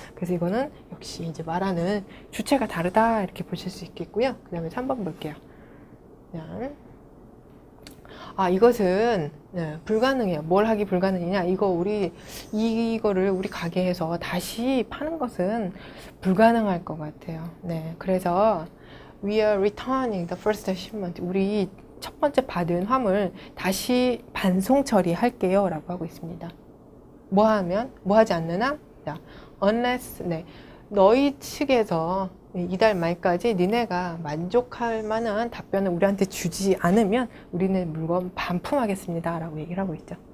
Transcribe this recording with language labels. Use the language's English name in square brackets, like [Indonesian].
[Korean] 그래서 이거는 역시 이제 말하는 주체가 다르다 이렇게 보실 수 있겠고요. 그 다음에 3번 볼게요. 이것은 불가능해요. 뭘 하기 불가능이냐? 이거를 우리 가게에서 다시 파는 것은 불가능할 것 같아요. 네, 그래서 [English] we are returning the first shipment. [Korean] 우리 첫 번째 받은 화물 다시 반송 처리할게요 라고 하고 있습니다. 뭐 하지 않느냐? unless, 너희 측에서 이달 말까지 니네가 만족할 만한 답변을 우리한테 주지 않으면 우리는 물건 반품하겠습니다 라고 얘기를 하고 있죠.